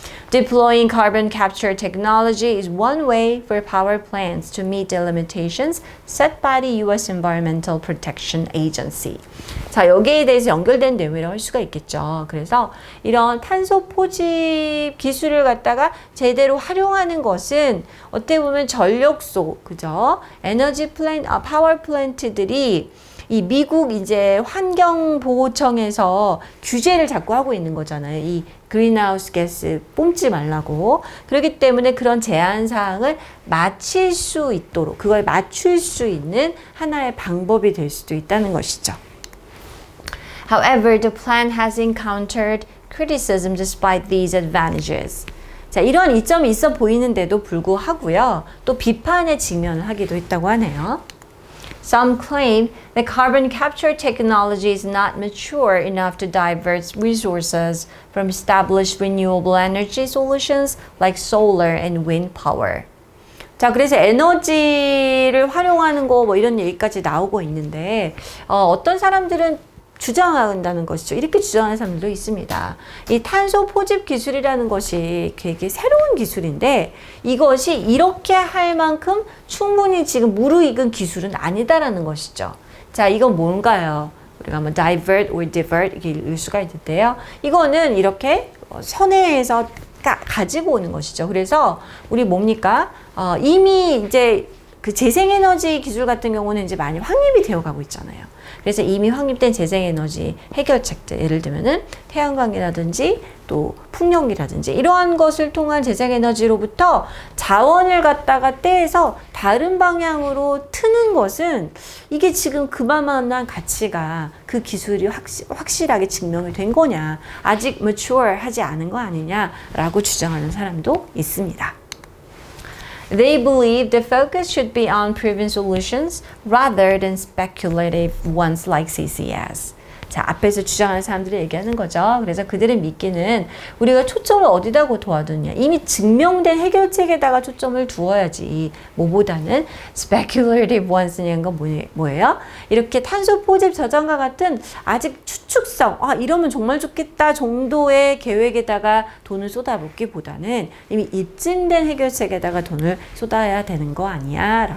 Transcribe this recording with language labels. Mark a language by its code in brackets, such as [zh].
[en] Deploying carbon capture technology is one way for power plants to meet the limitations set by the U.S. Environmental Protection Agency. [ko] 자, 여기에 대해서 연결된 내용이라고 할 수가 있겠죠. 그래서 이런 탄소 포집 기술을 갖다가 제대로 활용하는 것은 어떻게 보면 전력소, 그죠? 에너지 파워 플랜트들이 이 미국 이제 환경보호청에서 규제를 자꾸 하고 있는 거잖아요. 이 그린하우스 가스 뿜지 말라고. 그렇기 때문에 그런 제한 사항을 맞출 수 있도록, 그걸 맞출 수 있는 하나의 방법이 될 수도 있다는 것이죠. [en] However, the plan has encountered criticism despite these advantages. [ko] 자, 이런 이점이 있어 보이는데도 불구하고요, 또 비판에 직면을 하기도 했다고 하네요. [en] Some claim that carbon capture technology is not mature enough to divert resources from established renewable energy solutions like solar and wind power. [ko] 자, 그래서 에너지를 활용하는 거 뭐 이런 얘기까지 나오고 있는데, 어떤 사람들은 주장한다는 것이죠. 이렇게 주장하는 사람들도 있습니다. 이 탄소 포집 기술이라는 것이 되게 새로운 기술인데, 이것이 이렇게 할 만큼 충분히 지금 무르익은 기술은 아니다라는 것이죠. 자, 이건 뭔가요? 우리가 뭐 divert or divert 이렇게 읽을 수가 있는데요. 이거는 이렇게 선회에서 가지고 오는 것이죠. 그래서 우리 뭡니까? 이미 이제 그 재생에너지 기술 같은 경우는 이제 많이 확립이 되어 가고 있잖아요. 그래서 이미 확립된 재생에너지 해결책들, 예를 들면은 태양광이라든지 또 풍력이라든지 이러한 것을 통한 재생에너지로부터 자원을 갖다가 떼서 다른 방향으로 트는 것은 이게 지금 그만한 가치가, 그 기술이 확실하게 증명이 된 거냐, 아직 mature 하지 않은 거 아니냐라고 주장하는 사람도 있습니다. [en] They believe the focus should be on proven solutions rather than speculative ones like CCS. [ko] 자, 앞에서 주장하는 사람들이 얘기하는 거죠. 그래서 그들은 믿기는 우리가 초점을 어디다 두어두냐. 이미 증명된 해결책에다가 초점을 두어야지. 뭐보다는 speculative ones는 건 뭐예요? 이렇게 탄소 포집 저장과 같은 아직 추측성, 이러면 정말 좋겠다 정도의 계획에다가 돈을 쏟아붓기보다는 이미 입증된 해결책에다가 돈을 쏟아야 되는 거 아니야?